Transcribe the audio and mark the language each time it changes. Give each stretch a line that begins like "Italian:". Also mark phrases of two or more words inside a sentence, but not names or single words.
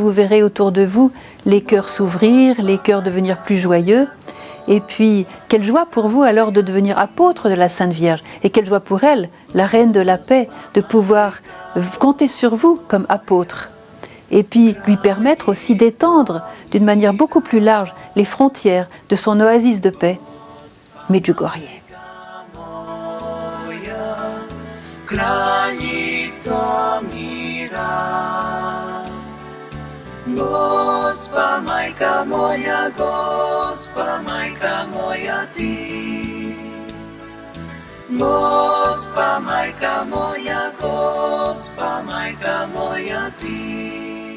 French: vous verrez autour de vous les cœurs s'ouvrir, les cœurs devenir plus joyeux, et puis quelle joie pour vous alors de devenir apôtre de la Sainte Vierge, et quelle joie pour elle, la Reine de la Paix, de pouvoir compter sur vous comme apôtre, et puis lui permettre aussi d'étendre d'une manière beaucoup plus large les frontières de son oasis de paix, Medjugorje.
Croatian: Kraljica mira, Gospa majka moja ti, Gospa majka moja ti.